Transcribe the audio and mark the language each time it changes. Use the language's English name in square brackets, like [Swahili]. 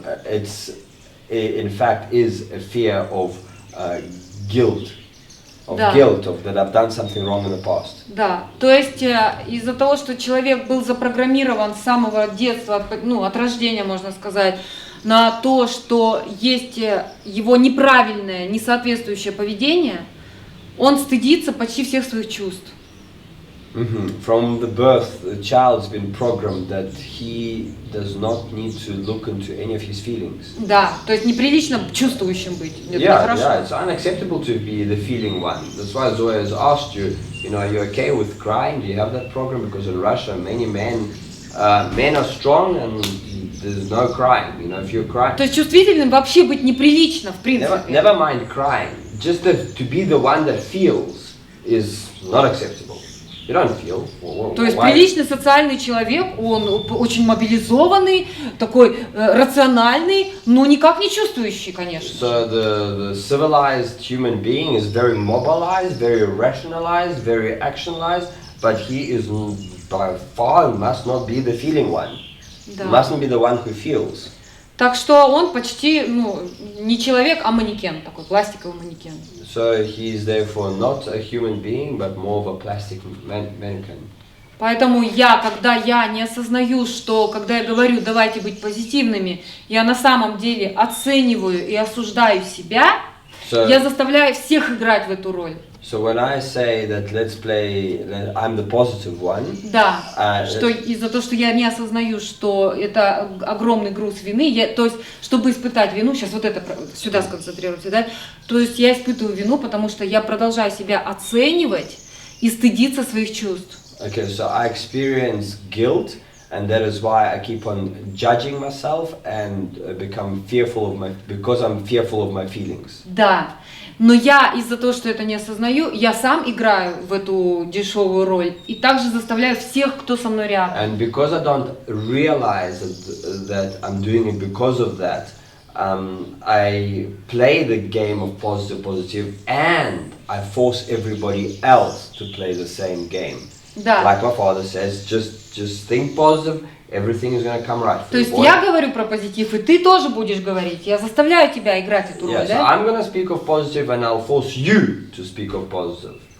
[English] It's in fact is a fear of guilt. Guilt of that I've done something wrong in the past. [Russian] Да, то есть из-за того, что человек был запрограммирован с самого детства, от рождения, можно сказать, на то, что есть его неправильное, несоответствующее поведение, он стыдится почти всех своих чувств. [English] From the birth, the child's been programmed that he does not need to look into any of his feelings. [Russian] Да, то есть неприлично чувствующим быть. [English] Yeah, it's unacceptable to be the feeling one. That's why Zoya has asked you, are you okay with crying? Do you have that program? Because in Russia, many men are strong and there's no crying. If you're crying. [Russian] То есть чувствительным вообще быть неприлично, в принципе. [English] Never mind crying. Just to be the one that feels is not acceptable. You don't feel. [Russian] То есть приличный социальный человек, он очень мобилизованный, такой рациональный, но никак не чувствующий, конечно. [English] So the civilized human being is very mobilized, very rationalized, very actionalized, but he is by far must not be the feeling one. [Russian] Да. [English] Must not be the one who feels. [Russian] Так что он почти, не человек, а манекен, такой пластиковый манекен. [English] So he is therefore not a human being, but more of a plastic mannequin. [Russian] Поэтому когда я не осознаю, что когда я говорю давайте быть позитивными, я на самом деле оцениваю и осуждаю себя, я заставляю всех играть в эту роль. [English] So when I say that I'm the positive one. [Russian] Да, что из-за того, что я не осознаю, что это огромный груз вины, то есть, чтобы испытать вину, сейчас вот это сюда сконцентрируйте, да, то есть я испытываю вину, потому что я продолжаю себя оценивать и стыдиться своих чувств. [English] Okay, so I experience guilt, and that is why I keep on judging myself and become fearful because I'm fearful of my feelings. [Russian] Да. Но я из-за того, что это не осознаю, я сам играю в эту дешевую роль и также заставляю всех, кто со мной рядом. [English] And because I don't realize that I'm doing it because of that, I play the game of positive, and I force everybody else to play the same game. [Russian] Да. [English] Like my father says, just think positive, everything is going to come right. [Russian] То есть я говорю про позитив, и ты тоже будешь говорить. Я заставляю тебя играть эту роль, [English] Yeah, so [Russian] да? [English] I'm going to speak of positive and I'll force you to speak of positive.